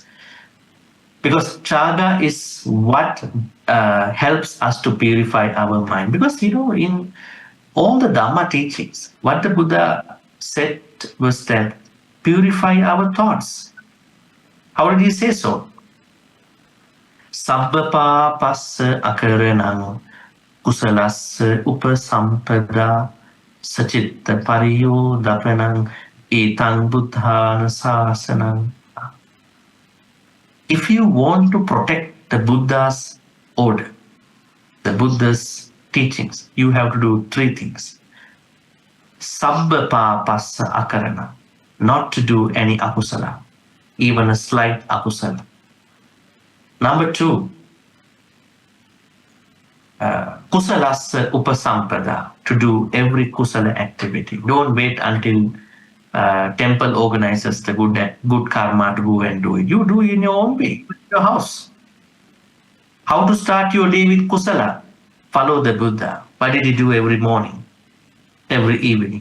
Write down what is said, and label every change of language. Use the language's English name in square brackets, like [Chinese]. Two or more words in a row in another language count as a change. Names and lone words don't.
[English] Because chaga is what helps us to purify our mind. Because, in all the Dhamma teachings, what the Buddha said was that purify our thoughts. How did he say so? [Pali] Sabbapa passa akaranang kusalassa upasampada sacitta pariyo dapanang etang buddhana sasanang. [English] If you want to protect the Buddha's order, the Buddha's teachings, you have to do three things. [Pali] Sabbapa passa akarana, [English] not to do any akusala, even a slight akusala. Number two, [Pali] kusalasa upasampada, [English] to do every kusala activity. Don't wait until temple organizes the good karma to go and do it. You do it in your own way, in your house. How to start your day with kusala? Follow the Buddha. What did he do every morning, every evening?